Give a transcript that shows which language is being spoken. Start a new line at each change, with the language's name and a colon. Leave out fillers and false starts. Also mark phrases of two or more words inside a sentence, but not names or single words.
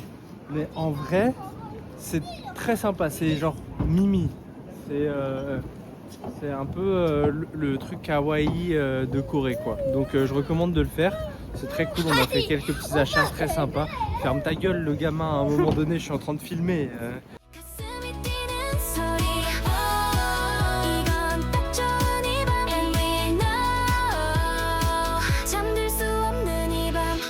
French: Mais en vrai c'est très sympa, c'est genre Mimi. C'est un peu le truc kawaii de Corée quoi. Donc je recommande de le faire. C'est très cool, on a fait quelques petits achats très sympas. Ferme ta gueule le gamin, à un moment donné je suis en train de filmer.
Korean: 가슴이 뛰는 소리 이건 딱 좋은 이 밤
English: And we know
Korean: 잠들 수 없는 이 밤